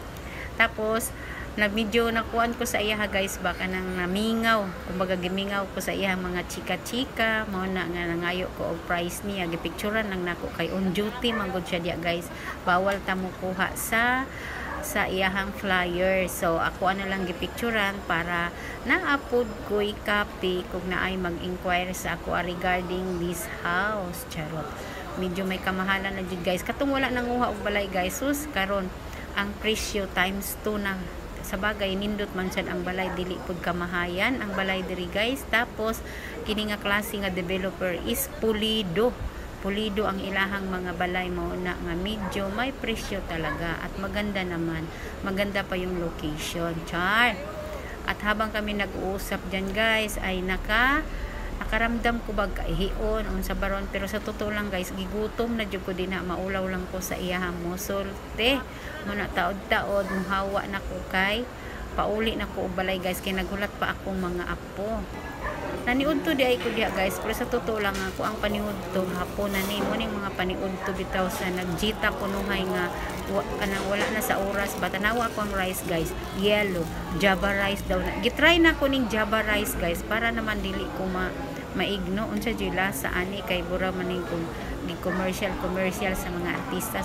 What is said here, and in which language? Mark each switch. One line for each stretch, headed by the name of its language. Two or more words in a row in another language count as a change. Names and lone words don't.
Cebuano: Tapos medyo nakuan ko sa iya guys baka nang namingaw, kumbaga gimingaw ko sa iya mga chika-chika mao na nga nangayo ko og price niya, gipicturean lang nako kay
English: on duty
Cebuano: man gud siya dia guys, bawal ta mo kuha sa iyahang flyer. So ako lang gipicturean para na-upload ko i-copy kung naay mag-inquire sa ako
English: regarding this house.
Cebuano: Charot,
Filipino: medyo may kamahalan
Cebuano: na jud guys katong wala nanguha og balay guys. Sus karon ang presyo times 2 na. Sa bagay nindot man sad ang balay, dili pud kamahayan ang balay diri guys. Tapos kini nga klase nga developer is pulido ang ilahang mga balay, mo na nga medyo
Filipino: may presyo talaga at maganda naman, maganda pa yung location.
Cebuano: Char.
Filipino: At habang kami nag-uusap diyan
Cebuano: guys ay nakaramdam ko bag kaihion unsa baron,
Filipino: pero sa totoo lang
Cebuano: guys gigutom na jud ko din na maulaw lang ko sa iyahang mosolte mo na taod-taod muhawa na ko kay pauli na ko og balay guys kay naghulat pa akong mga apo. Naniudto di ay ko diha guys
Filipino: pero sa totoo lang
Cebuano: ako ang paniudto hapon na ni mo ning mga paniudto bitaw sa nagjita kunuhay nga wala na sa oras ba tanawa ko ang rice guys, yellow Java rice daw na gitry na ko ning Java rice guys para naman dili ko maigno unsa jud lasa ani kay bura man ning kung di commercial sa mga artista.